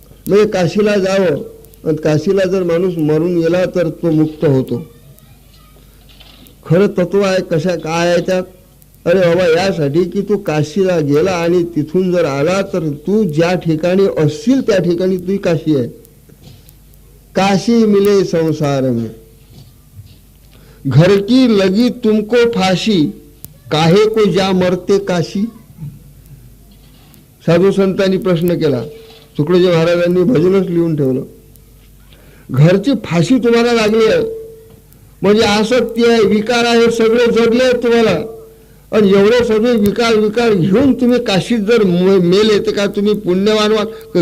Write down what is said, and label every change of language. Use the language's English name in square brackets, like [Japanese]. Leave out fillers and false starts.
[Marathi] म्हणजे काशीला जावं, आणि काशीला जर माणूस मरून गेला तर तो मुक्त होतो. खरं तत्व आहे कशा काय आहे त्यात. अरे बाबा, यासाठी की तू काशीला गेला आणि तिथून जर आला तर तू ज्या ठिकाणी असशील त्या ठिकाणी तुझी काशी आहे. [Hindi] काशी मिले संसार में, घर की लगी तुमको फाशी, काहे को जा मरते काशी. [Marathi] साधू संतांनी प्रश्न केला. तुकडोजी महाराजांनी भजनच लिहून ठेवलं. घरची फाशी तुम्हाला लागली आहे, म्हणजे आसक्ती आहे, विकार आहे, सगळे जडले आहेत तुम्हाला. आणि एवढे सगळे विकार घेऊन तुम्ही काशीत जर मेले तर काय तुम्ही पुण्यवान व्हाल.